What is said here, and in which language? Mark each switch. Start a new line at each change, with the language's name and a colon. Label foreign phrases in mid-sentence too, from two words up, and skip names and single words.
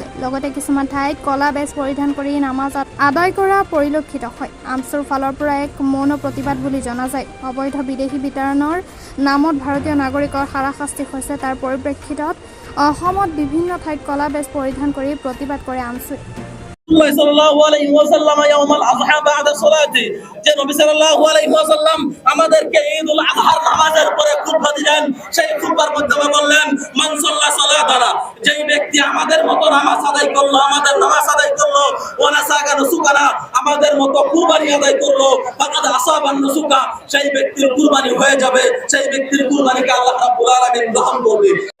Assamese: লগতে কিছুমান ঠাইত কলা বেজ পৰিধান কৰি নামাজ আদায় কৰা পৰিলক্ষিত হয়। আমছুৰ ফালৰ পৰা এক মৌন প্ৰতিবাদ বুলি জনা যায়। অবৈধ বিদেশী বিতৰণৰ নামত ভাৰতীয় নাগৰিকৰ হাৰাশাস্তি হৈছে। তাৰ পৰিপ্ৰেক্ষিতত অসমত বিভিন্ন ঠাইত কলা বেজ পৰিধান কৰি প্ৰতিবাদ কৰে আমছুৱে।
Arabic: صلى الله عليه وسلم يوم الأضحى بعد الصلاة
Bangla: যে নবী
Arabic: صلى الله عليه وسلم
Bangla: আমাদেরকে ঈদুল আযহার নামাজের পরে খুতবা দিলেন। সেই খুতবার মধ্যে বললেন
Arabic: من صلى صلاتنا,
Bangla: যেই ব্যক্তি আমাদের মতো নামাজ আদায় করলো, আমাদের নামাজ আদায় করলো,
Arabic: ونسك نسكنا,
Bangla: আমাদের মতো কুরবানি আদায় করলো,
Arabic: فقد أصاب النسك,
Bangla: সেই ব্যক্তির কুরবানি হয়ে যাবে, সেই ব্যক্তির কুরবানিকে
Arabic: الله رب العالمين
Bangla: গ্রহণ করবে।